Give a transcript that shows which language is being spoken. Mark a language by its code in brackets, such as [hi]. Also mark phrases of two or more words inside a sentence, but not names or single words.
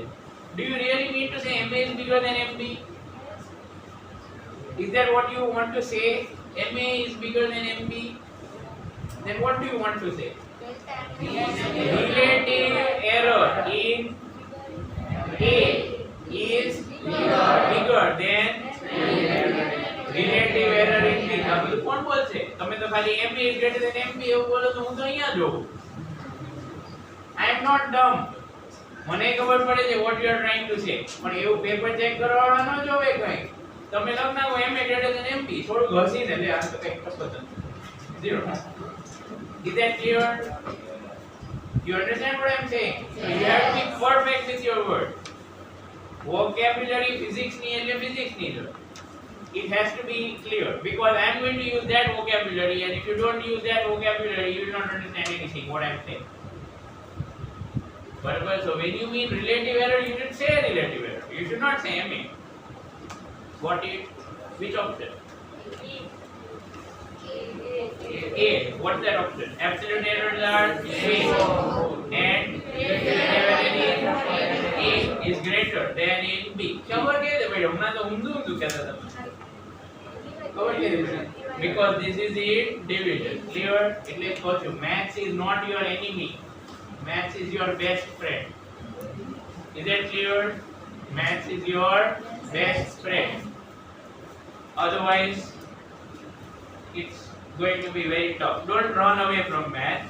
[en] Do you really mean to say MA is bigger than MB? Is that what you want to say? MA is bigger than MB? Then what do you want to say? Relative error in A is bigger than relative error in B. [gu] આ બધું કોણ બોલશે? તમે તો ખાલી [en] MA is greater than MB [gu] એવું બોલો તો હું તો અહીંયા જોઉં. [en] I am not dumb. [gu] મને ખબર પડે છે [en] what you are trying to say. [gu] પણ એવું પેપર ચેક કરવાવાળા ન જોવે કઈ. તમે લખ નાખો [en] MA greater than MB [gu] થોડું ઘસીને લે આ તો કઈ કશું નથી. [en] 0. Is that clear? You understand what I am saying? So you have to be perfect with your words. Vocabulary physics [gu] ni એટલે physics ની જો. [en] It has to be clear because I am going to use that vocabulary, and if you don't use that vocabulary you will not understand anything what I am saying. But so when you mean relative error you should say relative error. You should not say MA. What is which option? A. What's that option? Absolute errors are A and A is greater than in B. [gu] ખબર કે દે ભાઈ હમણાં તો ઊંધું કહેતા તમે. ખબર કે દે [en] because this is in division. Clear? [gu] એટલે કહું છું [en] maths is not your enemy. Maths is your best friend. Is that clear? Maths is your best friend. Otherwise it's going to be very tough. Don't run away from maths.